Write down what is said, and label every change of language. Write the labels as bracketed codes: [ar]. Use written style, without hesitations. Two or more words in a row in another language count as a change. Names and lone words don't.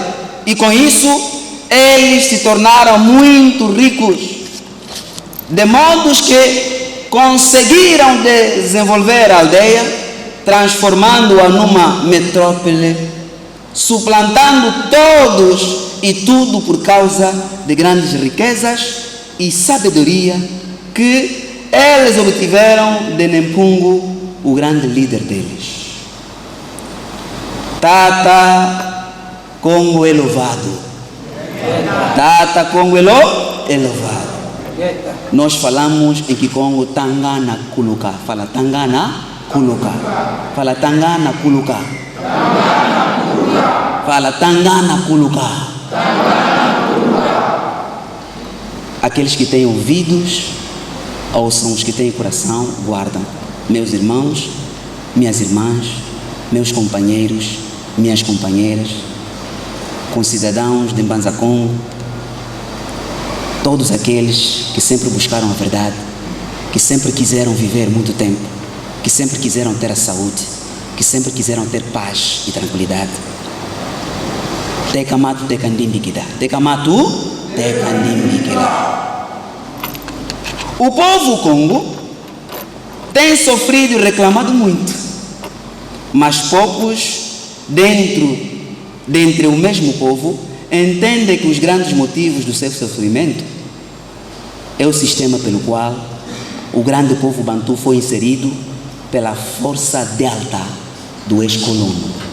[pt] E com isso eles se tornaram muito ricos, de modo que conseguiram desenvolver a aldeia, transformando-a numa metrópole, suplantando todos e tudo por causa de grandes riquezas e sabedoria que eles obtiveram de Mpungu, o grande líder deles. Tata Congo é louvado. Tata Congo é louvado. Nós falamos em Kikongo [kg] Tangana Kuluka. Fala Tangana Kuluka. Fala Tangana Kuluka. Fala Tangana Kuluka. [pt] Aqueles que têm ouvidos, ouçam, os que têm coração, guardam. Meus irmãos, minhas irmãs, meus companheiros, minhas companheiras, concidadãos de Mbanza-Congo, todos aqueles que sempre buscaram a verdade, que sempre quiseram viver muito tempo, que sempre quiseram ter a saúde, que sempre quiseram ter paz e tranquilidade. [kg] Tekamatu tekandimbikida. Tekamatu tekandimbikida. [pt] O povo Congo tem sofrido e reclamado muito, mas poucos dentre o mesmo povo entendem que os grandes motivos do seu sofrimento é o sistema pelo qual o grande povo bantu foi inserido pela força delta do ex-colono.